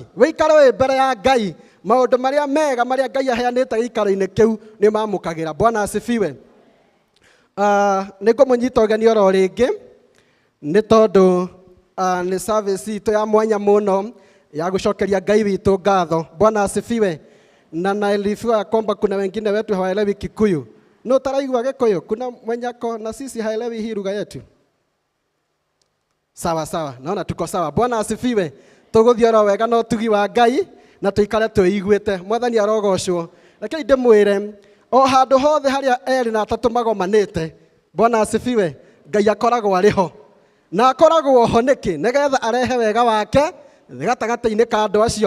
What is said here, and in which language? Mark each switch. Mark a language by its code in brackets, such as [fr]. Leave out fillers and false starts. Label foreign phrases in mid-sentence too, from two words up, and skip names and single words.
[ki] Wikare we mbere ya Ngai. Maundu maria mega maria Ngai aheanite giikaro-ini kiu ni mamukagira. [sw] Bwana asifiwe. [ki] Niko munyita ugeni oro ringi ni tondu ni service itu ya mwanya muno ya gucokeria Ngai witu ngatho. [sw] Bwana asifiwe. Na naelifua kwamba kuna wengine wetu hawaelewi Kikuyu. [ki] No taraigua Gikuyu, [sw] kuna mwenyako na sisi haelewi hii lugha yetu. Sawa sawa, naona tuko sawa. Bwana asifiwe. [ki] Tuguthiora wega no tugi wa Ngai na tuikare tuiguite. Mwathani arogocwo. Lakini ndimwire o handu hothe haria eri na atatu magomanite. [sw] Bwana asifiwe. [ki] Ngai akoragwo ariho. Na akoragwo ho niki nigetha arehe wega wake gatagati-ini ka andu acio.